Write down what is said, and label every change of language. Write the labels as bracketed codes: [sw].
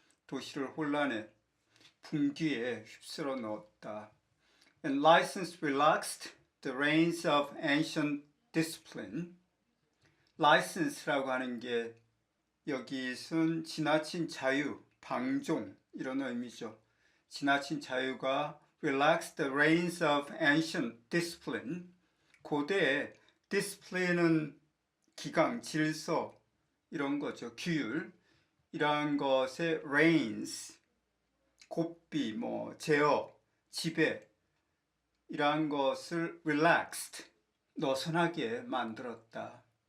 [ko] 도시를 혼란에, 분규에 휩쓸어 넣었다. [en] And license relaxed the reins of ancient discipline. [ko] license라고 하는 게 여기선 지나친 자유, 방종 이런 의미죠. 지나친 자유가 [en] relax the reins of ancient discipline. [ko] 고대에 discipline은 기강, 질서 이런 거죠. 규율 이러한 것의 reins, 고삐, 제어, 지배 이러한 것을 relaxed, 너선하게 만들었다.